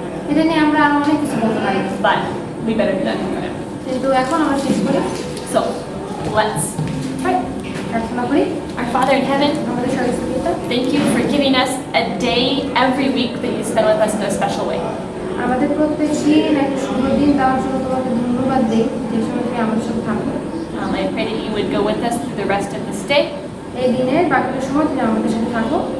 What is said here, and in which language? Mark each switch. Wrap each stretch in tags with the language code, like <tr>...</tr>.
<bn>এটা নিয়ে আমরা আরো অনেক কিছু বলতে পারি,</bn> <en>but we better do that in a minute.</en> <bn>কিন্তু এখন আমরা শেষ করি।</bn> <en>So, let's pray.</en> <bn>প্রার্থনা করি।</bn> <en>Our Father in heaven,</en> <bn>আমাদের সদস্য পিতা,</bn> <en>thank you for giving us a day every week that you spend with us in a special way.</en> <bn>আমাদের প্রত্যেক দিন একটা সুন্দর দিন দেওয়ার জন্য তোমাকে ধন্যবাদ দিই যে সময় তুমি আমাদের সাথে থাকো।</bn> <en>I pray that you would go with us through the rest of this day.</en> <bn>এই দিনের বাকিটা সময় তুমি আমাদের সাথে থাকো,</bn>